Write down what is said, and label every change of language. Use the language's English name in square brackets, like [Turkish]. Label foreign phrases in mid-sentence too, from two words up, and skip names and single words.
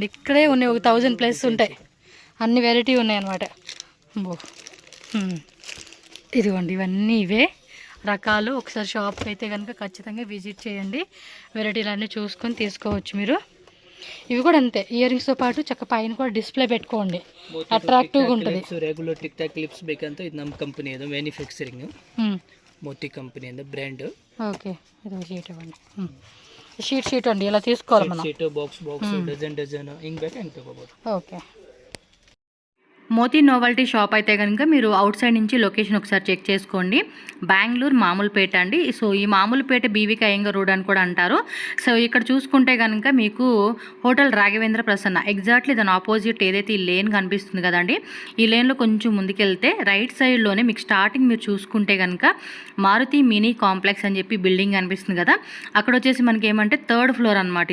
[Telugu] ఇక్కడే ఉన్నాయి, ఒక 1000+ ఉంటాయి. అన్ని వెరైటీ ఉన్నాయి అన్నమాట. ఇదిగోండి, ఇవన్నీ ఇవే రకాలు. ఒకసారి షాప్కి అయితే కనుక ఖచ్చితంగా విజిట్ చేయండి, వెరైటీలు అన్నీ చూసుకొని తీసుకోవచ్చు మీరు. ఇవి కూడా అంతే, ఇయర్ రింగ్స్తో పాటు చక్క పైన కూడా డిస్ప్లే పెట్టుకోండి, అట్రాక్టివ్గా ఉంటుంది. [English] regular tic tac clips [Kannada] ಬೇಕಂತ ಇದು ನಮ್ಮ ಕಂಪನಿ ಅದು ಮ್ಯಾನುಫ್ಯಾಕ್ಚರಿಂಗ್ [Telugu] మోతీ కంపెనీ అండి బ్రాండ్. ఓకే, ఇది షీట్ ఇవ్వండి. షీట్ అండి, ఇలా తీసుకోవాలి మనం. [English] sheet box dozen [Kannada] ಹಿಂಗೆ ಬೇಕು ಹಂಗೆ ತಗೋಬಹುದು. [Telugu] ఓకే, మోతీ నోవల్టీ షాప్ అయితే కనుక మీరు అవుట్ సైడ్ నుంచి లొకేషన్ ఒకసారి చెక్ చేసుకోండి. బెంగళూరు మామూలుపేట అండి. సో ఈ మామూలుపేట బీవీకే అయ్యంగార్ రోడ్ అని కూడా అంటారు. సో ఇక్కడ చూసుకుంటే కనుక మీకు హోటల్ రాఘవేంద్ర ప్రసన్న ఎగ్జాక్ట్లీ దాని ఆపోజిట్ ఏదైతే ఈ లేన్ కనిపిస్తుంది కదండి, ఈ లేన్లో కొంచెం ముందుకెళ్తే రైట్ సైడ్లోనే మీకు స్టార్టింగ్ మీరు చూసుకుంటే కనుక మారుతి మినీ కాంప్లెక్స్ అని చెప్పి బిల్డింగ్ కనిపిస్తుంది కదా, అక్కడ వచ్చేసి మనకి ఏమంటే 3rd floor అనమాట.